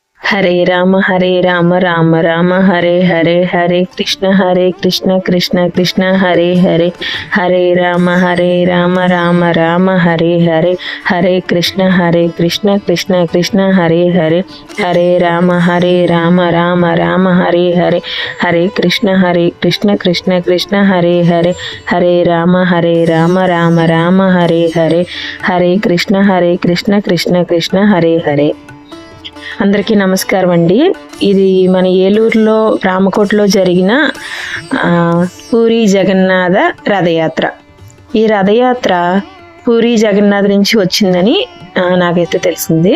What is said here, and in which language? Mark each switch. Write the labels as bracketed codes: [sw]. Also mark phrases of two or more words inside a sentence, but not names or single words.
[sa] హరే రామ రామ రామ హరే హరే, హరే కృష్ణ కృష్ణ కృష్ణ హరే హరే, హరే రామ రామ రామ హరే హరే, హరే కృష్ణ కృష్ణ కృష్ణ హరే హరే, హరే రామ రామ రామ హరే హరే, హరే కృష్ణ కృష్ణ కృష్ణ హరే హరే, హరే రామ రామ రామ హరే హరే, హరే కృష్ణ కృష్ణ కృష్ణ హరే హరే. [te] అందరికీ నమస్కారం అండి. ఇది మన ఏలూరులో రామకోటలో జరిగిన పూరి జగన్నాథ రథయాత్ర. ఈ రథయాత్ర పూరి జగన్నాథ్ నుంచి వచ్చిందని నాకైతే తెలిసింది.